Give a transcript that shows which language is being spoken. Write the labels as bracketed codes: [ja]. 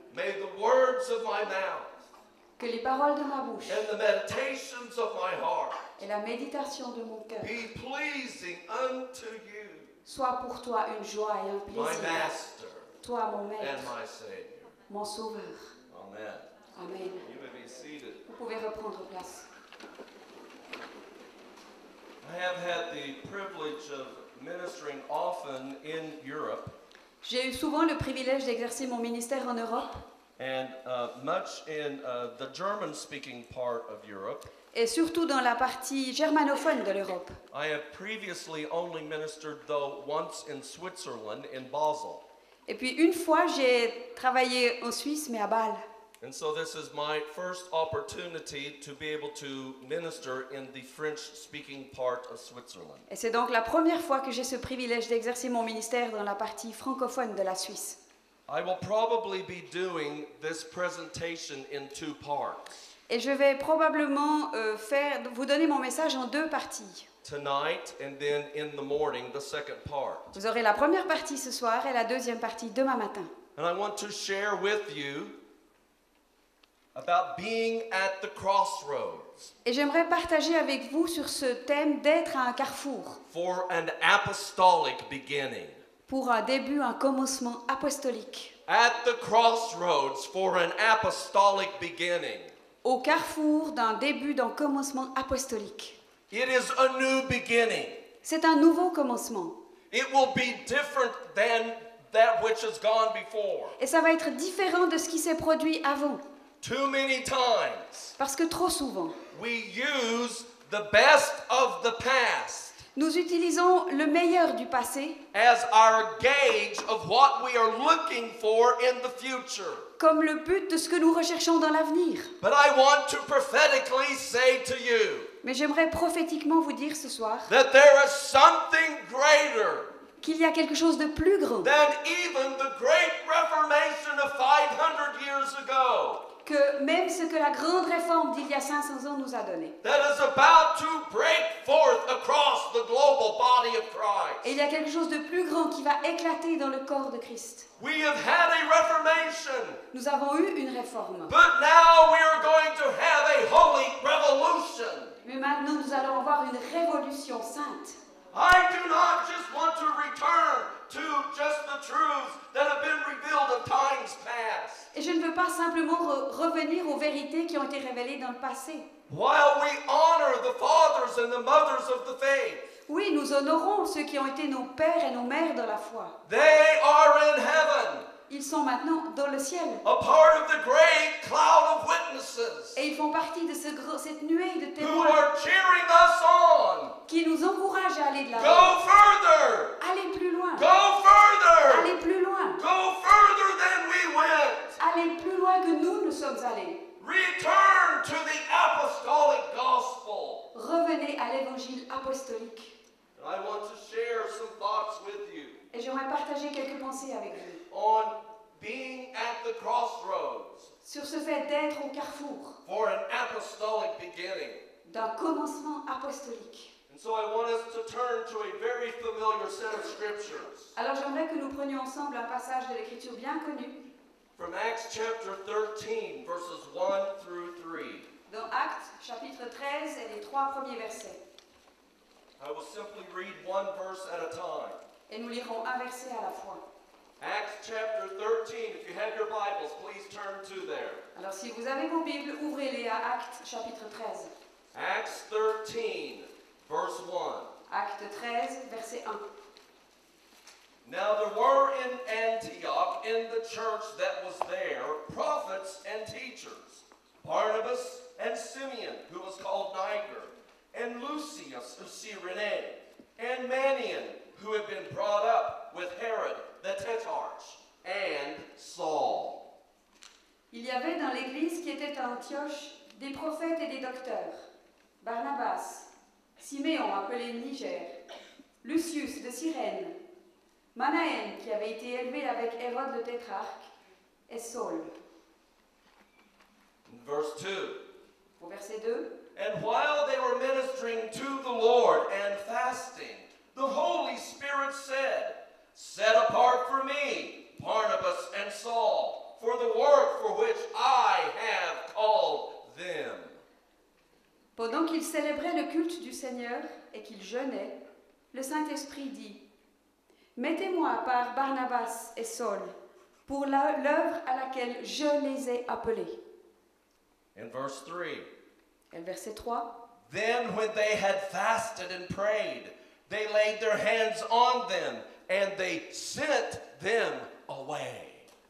[en] May the words of my mouth [fr] Que les paroles de ma bouche [en] and the meditations of my heart [fr] et la méditation de mon cœur [en] be pleasing unto you, [fr] soient pour toi une joie et un [en] my [fr] plaisir. [en] Master [fr] Toi, mon [en] and [fr] Maître, [en] my Savior. [fr] mon Sauveur. [en] Amen. [fr] Amen. [en] You may be seated. [fr] Vous pouvez reprendre place. [en] I have had the privilege of ministering often in Europe, [fr] J'ai eu souvent le privilège d'exercer mon ministère en Europe [en] and much in the German-speaking part of Europe. [fr] et surtout dans la partie germanophone de l'Europe. [en] I have previously only ministered, though, once in Switzerland, in Basel. [fr] Et puis une fois, j'ai travaillé en Suisse, mais à Bâle. [en] And so this is my first opportunity to be able to minister in the French-speaking part of Switzerland. [fr] Et c'est donc la première fois que j'ai ce privilège d'exercer mon ministère dans la partie francophone de la Suisse. [en] I will probably be doing this presentation in two parts. [fr] Et je vais probablement vous donner mon message en deux parties. [en] Tonight and then in the morning, the second part. [fr] Vous aurez la première partie ce soir et la deuxième partie demain matin. [en] And I want to share with you about being at the crossroads [fr] Et j'aimerais partager avec vous sur ce thème d'être à un carrefour, [en] for an apostolic beginning. [fr] pour un début, un commencement apostolique. [en] At the crossroads for an apostolic beginning. [fr] Au carrefour d'un début, d'un commencement apostolique. [en] It is a new beginning. [fr] C'est un nouveau commencement. [en] It will be different than that which has gone before. [fr] Et ça va être différent de ce qui s'est produit avant. [en] Too many times [fr] Parce que trop souvent, [en] we use the best of the past [fr] nous utilisons le meilleur du passé [en] as our gauge of what we are looking for in the future. [fr] comme le but de ce que nous recherchons dans l'avenir. [en] But I want to prophetically say to you [fr] Mais j'aimerais prophétiquement vous dire ce soir [en] that there is something greater [fr] qu'il y a quelque chose de plus grand [en] than even the great Reformation of 500 years ago [fr] que même ce que la grande réforme d'il y a 500 ans nous a donné. [en] that is about to break forth across the global body of Christ. [fr] Et il y a quelque chose de plus grand qui va éclater dans le corps de Christ. [en] We have had a Reformation, [fr] Nous avons eu une réforme. [en] but now we are going to have a holy revolution. [fr] Mais maintenant, nous allons avoir une révolution sainte. [en] I do not just want to return to just the truths that have been revealed of times past. [fr] Et je ne veux pas simplement revenir aux vérités qui ont été révélées dans le passé. [en] While we honor the fathers and the mothers of the faith, [fr] Oui, nous honorons ceux qui ont été nos pères et nos mères dans la foi. [en] they are in heaven, [fr] Ils sont maintenant dans le ciel. [en] a part of the great cloud of witnesses [fr] Et ils font partie de cette nuée de [en] who [fr] témoins [en] are cheering us on. [fr] qui nous encouragent à aller de l'avant. [en] Go further! [fr] Allez plus loin. [en] Go further! [fr] Allez plus loin. [en] Go further than we went! [fr] Allez plus loin que nous sommes allés. [en] Return to the apostolic gospel. [fr] Revenez à l'évangile apostolique. [en] And I want to share some thoughts with you [fr] Et j'aimerais partager quelques pensées avec vous [en] on being at the crossroads [fr] sur ce fait d'être au carrefour [en] for an apostolic beginning. [fr] d'un commencement apostolique. [en] And so I want us to turn to a very familiar set of scriptures [fr] Alors j'aimerais que nous prenions ensemble un passage de l'Écriture bien connu [en] from Acts chapter 13, verses 1 through 3. [fr] dans Actes chapitre 13 et les 3 premiers versets. [en] I will simply read one verse at a time. [fr] Et nous lirons un verset à la fois. [en] Acts chapter 13, if you have your Bibles, please turn to there. [fr] Alors si vous avez vos Bibles, ouvrez-les à Actes chapitre 13. [en] Acts 13, verse 1. [fr] Acte 13, verset 1. [en] Now there were in Antioch, in the church that was there, prophets and teachers, Barnabas and Simeon, who was called Niger, and Lucius of Cyrene, and Manaen, who had been brought up with Herod the Tetrarch, and Saul. [fr] Il y avait dans l'église qui était à Antioche des prophètes et des docteurs. Barnabas, Siméon appelé Niger, Lucius de Cyrène, Manaen qui avait été élevé avec Hérode le tétrarque, et Saul. [en] Verse 2. [fr] Au verset 2. [en] And while they were ministering to the Lord and fasting, the Holy Spirit said, "Set apart for me Barnabas and Saul for the work for which I have called them." [fr] Pendant qu'ils célébraient le culte du Seigneur et qu'ils jeûnaient, le Saint-Esprit dit, « Mettez-moi à part Barnabas et Saul pour l'œuvre à laquelle je les ai appelés. » [en] In verse 3, [fr] Et le verset 3, [en] then when they had fasted and prayed, they laid their hands on them and they sent them away.